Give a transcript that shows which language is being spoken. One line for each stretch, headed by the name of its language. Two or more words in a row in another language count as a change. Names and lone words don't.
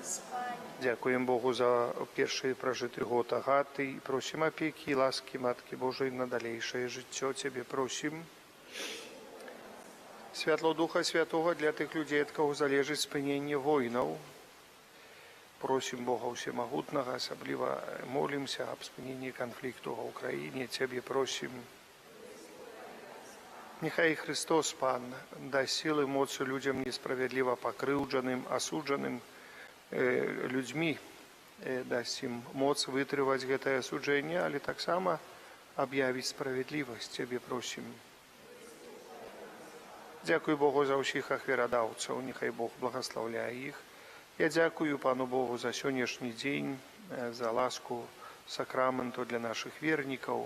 Belarusian: Дзякуем Богу за першы пражыты год Агаты і просім апекі і ласкі Маткі Божай на далейшае жыццё. Цябе просім. Святло Духа Святого для тых людзей, ад каго залежыць спыненне войнаў. Просім Бога Всемагутнага, асабліва молімся аб спыненні канфлікту ва ўкраіне. Цябе просім.
Ukrainian: Нехай Христос, Пан, дасть силы,
Belarusian: моцу людям несправедливо покрыўджаным, асуджаным людьми, дасть им моц вытрываць гэтае асуджэнне, але таксама аб'явіць справядлівасць. Цябе просім. Дзякуй Богу за ўсіх ахвярадаўцаў, нехай Бог благословляе іх. Я дзякую Пану Богу за сённяшні дзень, за ласку сакраменту для наших вернікаў.